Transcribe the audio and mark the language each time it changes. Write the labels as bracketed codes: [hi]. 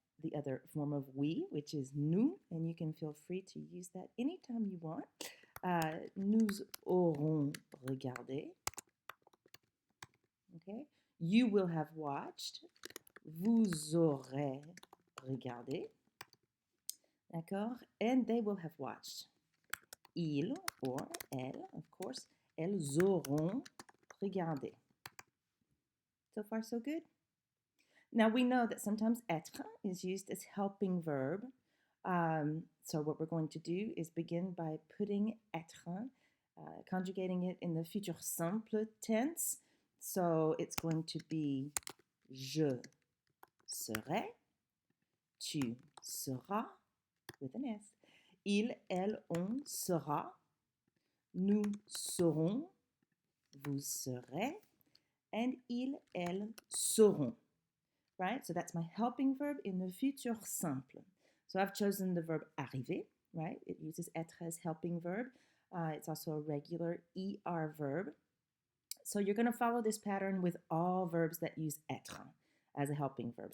[en] the other form of we, which is nous, and you can feel free to use that anytime you want. [fr] Nous aurons regardé. [en] Okay. You will have watched. [fr] Vous aurez regardé. D'accord? [en] And they will have watched. [fr] Ils or elles, [en] of course, [fr] elles auront regardé. [en] So far, so good? Now, we know that sometimes être is used as helping verb. So what we're going to do is begin by putting être, conjugating it in the future simple tense. So it's going to be [fr] je serai, tu seras, [en] with an S. [fr] Il, elle, on sera, nous serons, vous serez, and ils, elles seront. [en] Right? So that's my helping verb in the futur simple. So I've chosen the verb arriver, right? It uses être as helping verb. It's also a regular ER verb. So you're going to follow this pattern with all verbs that use être as a helping verb.